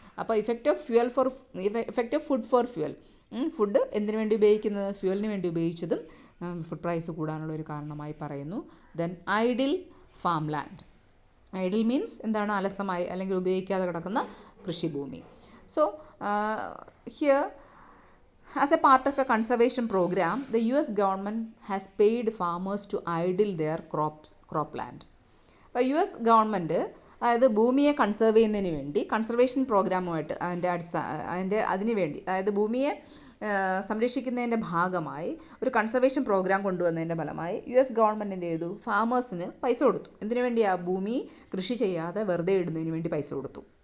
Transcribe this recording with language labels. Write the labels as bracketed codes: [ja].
[ml] അപ്പോൾ effect of food for fuel. Food എന്തിനു വേണ്ടി ഉപയോഗിക്കുന്നത്? ഫ്യൂവലിന് വേണ്ടി ഉപയോഗിച്ചതും ഫുഡ് പ്രൈസ് കൂടാനുള്ള ഒരു കാരണമായി പറയുന്നു. Then idle farm land. Idle means അലസമായി അല്ലെങ്കിൽ ഉപയോഗിക്കാതെ കിടക്കുന്ന കൃഷിഭൂമി. [en] So here as a part of a conservation program, the US government has paid farmers to idle their cropland. [ml] അപ്പോൾ US ഗവൺമെൻറ് അതായത് ഭൂമിയെ കൺസേർവ് ചെയ്യുന്നതിന് വേണ്ടി കൺസർവേഷൻ പ്രോഗ്രാമുമായിട്ട് അതിനുവേണ്ടി, അതായത് ഭൂമിയെ സംരക്ഷിക്കുന്നതിൻ്റെ ഭാഗമായി ഒരു കൺസർവേഷൻ പ്രോഗ്രാം കൊണ്ടുവന്നതിൻ്റെ ഫലമായി US ഗവൺമെൻറ് എന്ത് ചെയ്തു? ഫാമേഴ്സിന് പൈസ കൊടുത്തു. എന്തിനു വേണ്ടിയാണ്? ഭൂമി കൃഷി ചെയ്യാതെ വെറുതെ ഇടുന്നതിന് വേണ്ടി പൈസ കൊടുത്തു.